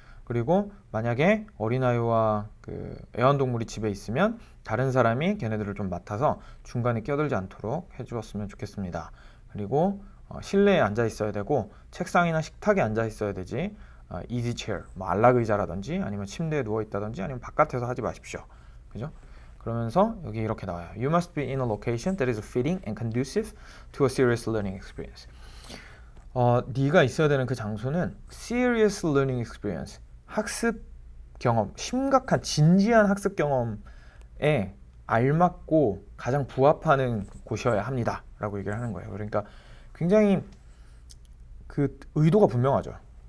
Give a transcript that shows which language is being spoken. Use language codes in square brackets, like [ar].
[ko] 그리고 만약에 어린아이와 그 애완동물이 집에 있으면 다른 사람이 걔네들을 좀 맡아서 중간에 끼어들지 않도록 해주었으면 좋겠습니다. 그리고 실내에 앉아 있어야 되고 책상이나 식탁에 앉아 있어야 되지 easy chair, 뭐 안락의자라든지 아니면 침대에 누워 있다든지 아니면 바깥에서 하지 마십시오. 그죠? 그러면서 여기 이렇게 나와요. [en] You must be in a location that is fitting and conducive to a serious learning experience. [ko] 네가 있어야 되는 그 장소는 [en] serious learning experience, [ko] 학습 경험, 심각한 진지한 학습 경험에 알맞고 가장 부합하는 곳이어야 합니다. 라고 얘기를 하는 거예요. 그러니까 굉장히 그 의도가 분명하죠.